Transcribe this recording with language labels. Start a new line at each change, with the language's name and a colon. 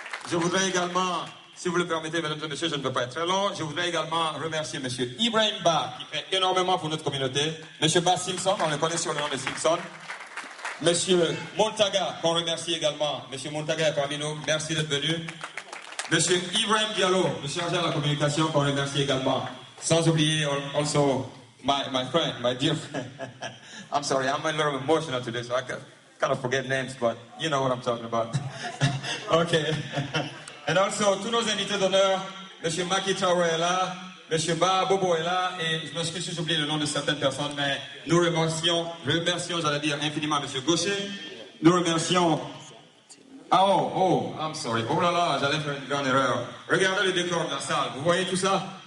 French: Je voudrais également, si vous le permettez, mesdames et messieurs, je ne veux pas être très long, je voudrais également remercier Monsieur Ibrahim Ba, qui fait énormément pour notre communauté. Monsieur Ba Simpson, on le connaît sur le nom de Simpson. Monsieur Montaga, qu'on remercie également. Monsieur Montaga est parmi nous, merci d'être venu. Monsieur Ibrahim Diallo, le chargé de la communication, qu'on remercie également. Sans oublier
English: also my friend, my dear friend. I'm sorry, I'm a little emotional today, so I kind of forget names, but you know what I'm talking about. Okay. And also,
French: tous nos invités d'honneur, Monsieur Maki Traoré est là, Monsieur Ba Bobo est là, et je m'excuse si j'oublie le nom de certaines personnes, mais nous remercions, j'allais dire infiniment Monsieur Gaucher. Nous remercions...
English: I'm sorry.
French: Oh là là, j'allais faire une grande erreur. Regardez le décor de la salle, vous voyez tout ça?